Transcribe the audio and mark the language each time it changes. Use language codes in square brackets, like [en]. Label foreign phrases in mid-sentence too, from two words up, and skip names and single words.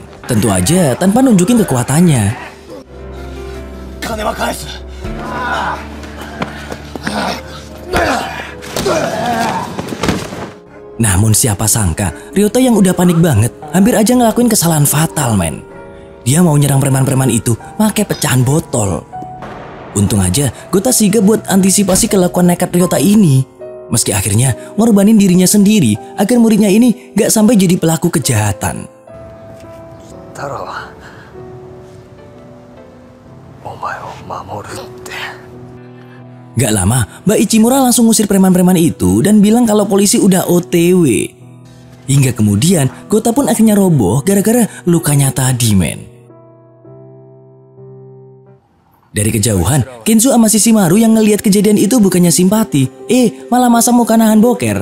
[id] Tentu aja tanpa nunjukin kekuatannya. Namun siapa sangka, Ryota yang udah panik banget, hampir aja ngelakuin kesalahan fatal, men. Dia mau nyerang preman-preman itu pakai pecahan botol. Untung aja Gota sigap buat antisipasi kelakuan nekat Ryota ini. Meski akhirnya ngorbanin dirinya sendiri agar muridnya ini gak sampai jadi pelaku kejahatan. [ja] Taro, お前を守るって. [id] Gak lama, Mbak Ichimura langsung ngusir preman-preman itu dan bilang kalau polisi udah OTW. Hingga kemudian Gota pun akhirnya roboh gara-gara lukanya tadi, men. Dari kejauhan, Kenzo sama Shishimaru yang ngelihat kejadian itu bukannya simpati, malah masa muka nahan boker.